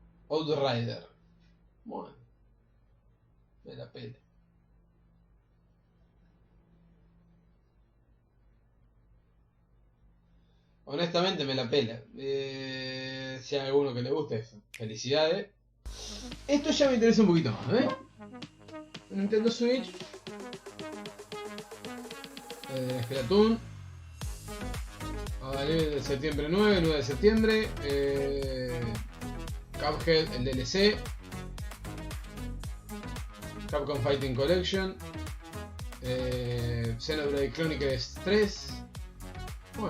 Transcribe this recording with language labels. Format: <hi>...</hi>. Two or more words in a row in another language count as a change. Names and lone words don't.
<es>Outrider. Bueno. Me la pela. Honestamente me la pela. Si hay alguno que le guste, felicidades. Esto ya me interesa un poquito más, ¿ves? Nintendo Switch. Splatoon. Vale, septiembre 9 de septiembre. Cuphead, el DLC. Capcom Fighting Collection. Xenoblade Chronicles 3. Bueno.</es>